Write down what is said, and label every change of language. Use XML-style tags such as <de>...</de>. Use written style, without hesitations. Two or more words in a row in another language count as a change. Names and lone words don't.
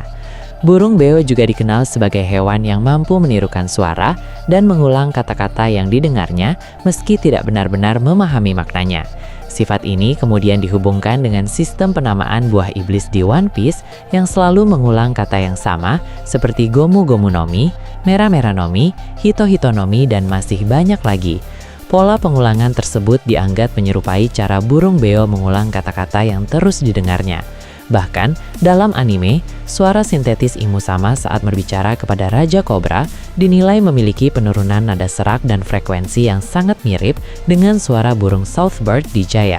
<id>Burung beo juga dikenal sebagai hewan yang mampu menirukan suara dan mengulang kata-kata yang didengarnya meski tidak benar-benar memahami maknanya. Sifat ini kemudian dihubungkan dengan sistem penamaan buah iblis di One Piece yang selalu mengulang kata yang sama seperti Gomu Gomu no Mi, Mera Mera no Mi, Hito Hito no Mi, dan masih banyak lagi. Pola pengulangan tersebut dianggap menyerupai cara burung beo mengulang kata-kata yang terus didengarnya. Bahkan, dalam anime, suara sintetis Imusama saat berbicara kepada Raja Cobra dinilai memiliki penurunan nada serak dan frekuensi yang sangat mirip dengan suara burung Southbird di Jaya.</id>